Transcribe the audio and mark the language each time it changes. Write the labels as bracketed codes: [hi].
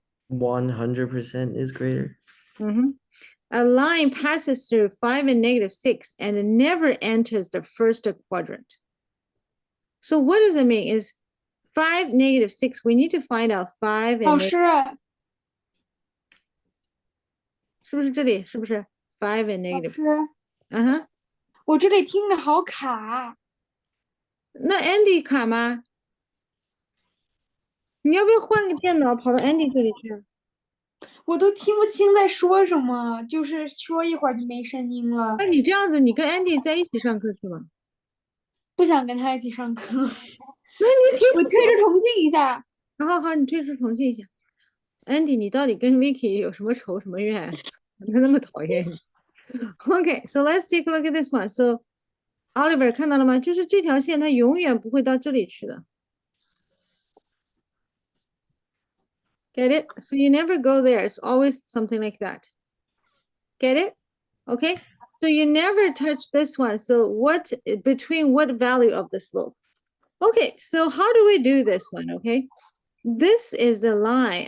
[en] 100% is greater. A line passes through 5 and negative 6 and never enters the first quadrant. So what does it mean? Is 5, negative 6, we need to find out 5 and [zh] 老师，是不是这里？是不是 5 and 老 [en] negative？ [zh] 师，我这里听着好卡。那 Andy 卡吗？你要不要换个电脑跑到 Andy 这里去？我都听不清在说什么，就是说一会儿就没声音了。那你这样子，你跟 Andy 在一起上课去吗？不想跟他一起上课。那你可以我退出重进一下。好，你退出重新一下。 Andy，你到底跟 Vicky 有什么仇什么怨？他那么讨厌你。 [en] Okay, so let's take a look at this one. So Oliver [zh] 看到了吗？就是这条线它永远不会到这里去的。 [en] Get it? So you never go there. It's always something like that. Get it? Okay. So you never touch this one. So what between what value of the slope? Okay, so how do we do this one? Okay. This is a line.